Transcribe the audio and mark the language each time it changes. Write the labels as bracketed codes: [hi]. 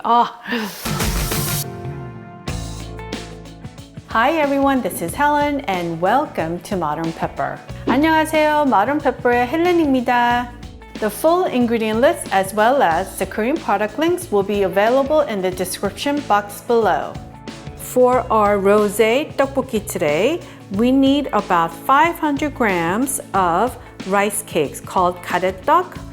[en] Hi everyone, this is Helen and welcome to Modern Pepper. [ko] 안녕하세요, Modern Pepper의 헬렌입니다. [en] The full ingredient list as well as the Korean product links will be available in the description box below. For our rosé tteokbokki today, we need about 500 grams of rice cakes called GaRaeTteok.